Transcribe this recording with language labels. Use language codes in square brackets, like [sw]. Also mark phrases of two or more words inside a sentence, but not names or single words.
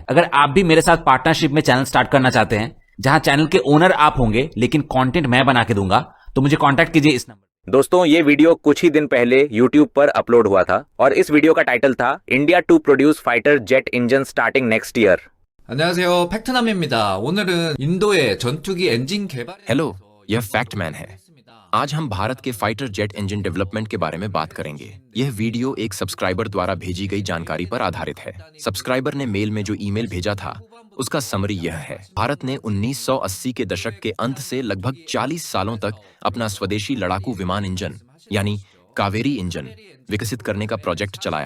[hi] अगर आप भी मेरे साथ पार्टनरशिप में [en] channel start [hi] करना चाहते हैं जहां चैनल के ओनर आप होंगे लेकिन कंटेंट मैं बना के दूंगा, तो मुझे कांटेक्ट कीजिए इस नंबर। दोस्तों, ये वीडियो कुछ ही दिन पहले YouTube पर अपलोड हुआ था और इस वीडियो का टाइटल था इंडिया टू प्रोड्यूस फाइटर जेट इंजन स्टार्टिंग नेक्स्ट ईयर। [ko] 안녕하세요. 팩트남입니다. 오늘은 인도의 전투기 엔진 개발 [hi] हेलो, यह फैक्टमैन है। आज हम भारत के [en] fighter jet engine development [hi] के बारे में बात करेंगे। यह वीडियो एक सब्सक्राइबर द्वारा भेजी गई जानकारी पर आधारित है। सब्सक्राइबर ने मेल में जो ईमेल भेजा था उसका समरी यह है। भारत ने 1980 के दशक के अंत से लगभग 40 सालों तक अपना स्वदेशी लड़ाकू विमान इंजन यानी कावेरी इंजन विकसित करने का प्रोजेक्ट चलाया।